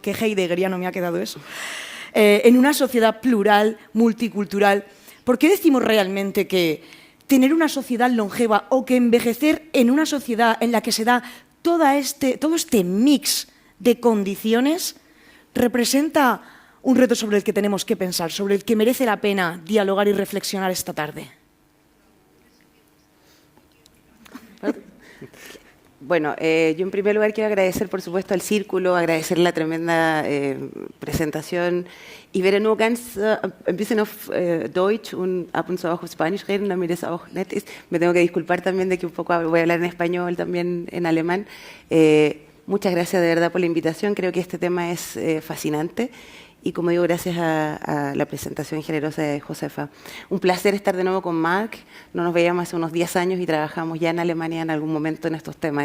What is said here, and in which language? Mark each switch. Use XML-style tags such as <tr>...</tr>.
<es>Qué heideggeriano me ha quedado eso. En una sociedad plural, multicultural, ¿por qué decimos realmente que tener una sociedad longeva o que envejecer en una sociedad en la que se da todo este mix de condiciones representa un reto sobre el que tenemos que pensar, sobre el que merece la pena dialogar y reflexionar esta tarde? Bueno, yo en primer lugar quiero agradecer, por supuesto, al Círculo, agradecer la tremenda presentación.</es> <de>Ich werde nur ganz ein bisschen auf Deutsch und ab und zu auch auf Spanisch reden, damit es auch nett ist.</de> <es>Me tengo que disculpar también de que un poco voy a hablar en español, también en alemán. Muchas gracias de verdad por la invitación. Creo que este tema es fascinante. Y como digo, gracias a la presentación generosa de Josefa. Un placer estar de nuevo con Marc. No nos veíamos hace unos 10 años y trabajamos ya en Alemania en algún momento en estos temas.</es>